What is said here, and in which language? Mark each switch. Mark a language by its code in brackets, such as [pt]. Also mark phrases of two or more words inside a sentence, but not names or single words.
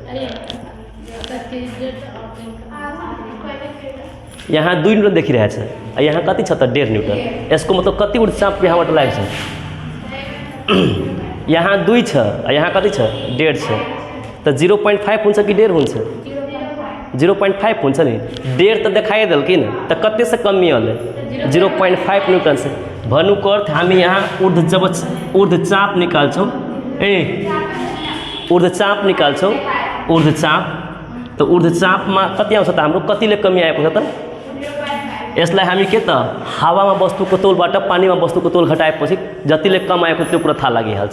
[ne] यहाँ 2 न्युटन देखिरहेछ, यहाँ कति छ त 1.5 न्युटन। यसको मतलब कति ऊर्ध्वचाप यहाँबाट लागेको छ? यहाँ 2 छ, यहाँ कति छ 1.5 छ, त 0.5 हुन्छ कि 1.5 हुन्छ? 0.5 हुन्छ नि, 1.5 त देखाइदेल किन, [mai] त कति से कमी हले 0.5 न्युटन से। [ne] भन्नुको अर्थ हामी यहाँ ऊर्ध्वचाप निकाल्छौँ, ऊर्ध्वचाप निकाल्छौँ, ऊर्ध्वचाप, त ऊर्ध्वचापमा कति आउँछ त हाम्रो, कतिले कमी आएको छ त? यसलाई हामी के त हावामा वस्तुको तौलबाट पानीमा वस्तुको तौल घटाएपछि जतिले कम आएको त्यो कुरा थाहा लागिहाल्छ।